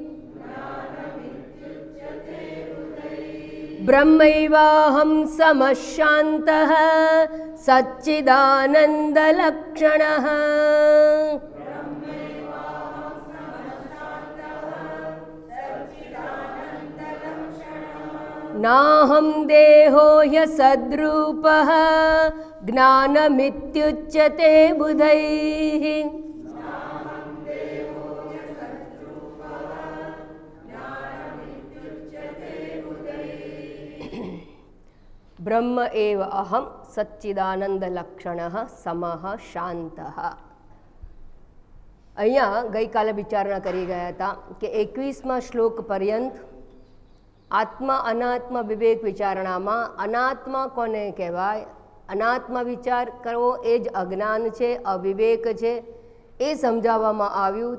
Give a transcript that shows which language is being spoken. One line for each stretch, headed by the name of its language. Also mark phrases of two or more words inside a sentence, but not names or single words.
Sanskrit: ब्रह्मैवाहं समशान्तः सच्चिदानन्दलक्षणः नाहं देहो ह्यसद्रूपः ज्ञानमित्युच्यते बुधैः। ब्रह्म एव अहम सच्चिदानंद लक्षणः समः शांतः।
Gujarati: અહીંયા ગઈકાલે વિચારણા કરી ગયા હતા કે 21મા શ્લોક પર્યંત આત્મા અનાત્મા વિવેક વિચારણામાં અનાત્મા કોને કહેવાય, અનાત્મા વિચાર કરવો એ જ અજ્ઞાન છે, અવિવેક છે, એ સમજાવવામાં આવ્યું.